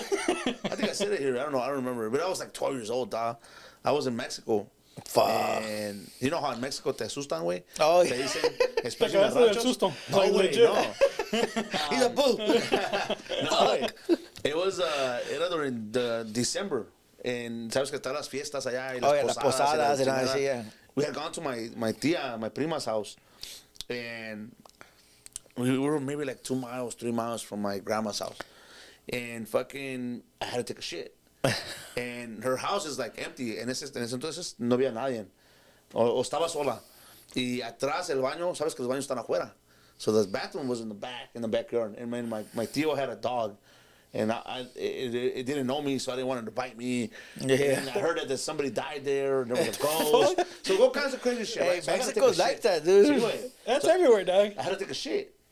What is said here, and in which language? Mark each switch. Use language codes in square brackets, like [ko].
[en] I think I said it here. I don't know. I don't remember. But I was like 12 years old, dog. I was in Mexico. Fuck. And you know how in Mexico [es] te asustan, güey? [en] Oh, yeah. [es] Te dicen, [en] especially [es] en del ranchos. susto. No, güey, no. [en] He's a boo. No, it was, [es] era [en] during the December. And [es] sabes que están las fiestas allá. Y las posadas. y la [en] And yeah. We had gone to my tia, my prima's house. And we were maybe like 2 miles, 3 miles from my grandma's house. And fucking, I had to take a shit. And her house is like empty. [es] En ese entonces no había nadie. O estaba sola. Y atrás el baño, sabes que los baños están afuera. [en] So the bathroom was in the backyard. And my tío had a dog. And it didn't know me, so I didn't want it to bite me. Yeah. And I heard that somebody died there, and there was a ghost. So all kinds of crazy shit. Hey, right? So Mexico's like that, dude. That's everywhere, dog. I had to take a shit.